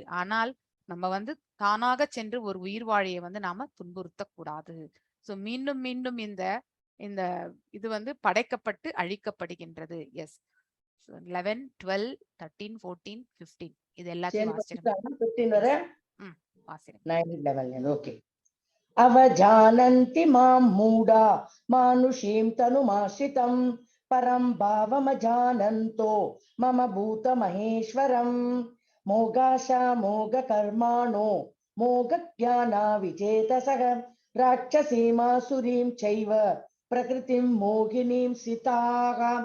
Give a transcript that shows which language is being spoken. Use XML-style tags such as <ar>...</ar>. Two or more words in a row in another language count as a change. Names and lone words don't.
<ta>ஆனால் நம்ம வந்து தானாக சென்று ஒரு உயிர் வாழியை வந்து நாம துன்புறுத்த கூடாது. சோ மீண்டும் மீண்டும் இந்த இந்த இது வந்து படைக்கப்பட்டு அழிக்கப்படுகின்றது. எஸ், 11, 12, 13, 14, 15 இது எல்லாத்தையும் வாசிச்சிருங்க. 15 வரை வாசிருங்க. 9, 11. ஓகே.</ta> <sa>अवजानन्ति मां मूढा मानुषीं तनुमाश्रितं परं भावमजानन्तो मम भूतमहेश्वरं मोगाशा मोगकर्माणो मोगज्ञाना विचेतसः राक्षसीमासुरीं चैव प्रकृतिं मोहिनीं सिताः</sa>